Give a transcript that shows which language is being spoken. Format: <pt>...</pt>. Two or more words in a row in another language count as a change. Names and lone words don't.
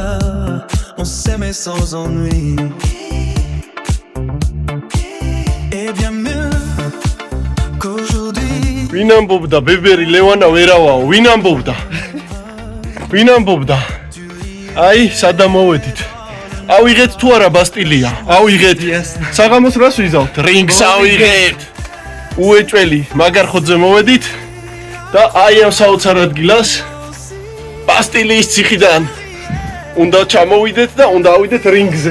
<fr>On s'aimait sans ennui. Et bien mieux qu'aujourd'hui.</fr> <ka>ვინ ამბობდა ბებერი ლევანა ვერავაო? ვინ ამბობდა? ვინ ამბობდა? აი, სადა მოვედით. ავიღეთ თუ არა ბასტილია? ავიღეთ. საღამოს რას ვიზავთ? რინგს ავიღეთ. უეჭველი მაგარ ხოძზე მოვედით და აი ამ საოცარ ადგილას ბასტილიის ციხიდან უნდა ჩამოვიდეთ და უნდა ავიდეთ რინგზე.</ka>